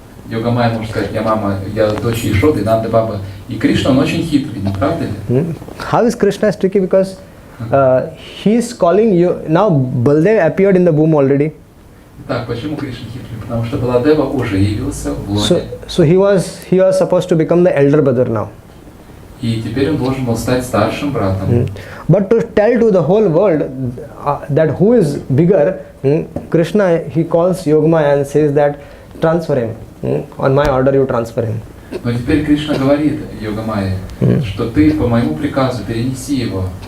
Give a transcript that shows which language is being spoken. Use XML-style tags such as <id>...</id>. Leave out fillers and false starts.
<ru>Йогамая может сказать, я дочь Ишоды, Нанда Баба. И Кришна, он очень хитрый, не правда ли?</ru> <en>How is Krishna is tricky? Because he's calling you now. Baldev appeared in the womb already.</en> <ru>Так, почему Кришна хитрый? Потому что Баладева уже явился в лоне.</ru> <en>So he was supposed to become the elder brother now.</en> <ru>И теперь он должен был стать старшим братом.</ru> <en>But to tell to the whole world that who is bigger, Krishna, he calls Yogamaya and says that transfer him. On my order you transfer him.</en> <ru>Но теперь Кришна говорит Йогамайе, что ты по моему приказу перенеси его.</ru>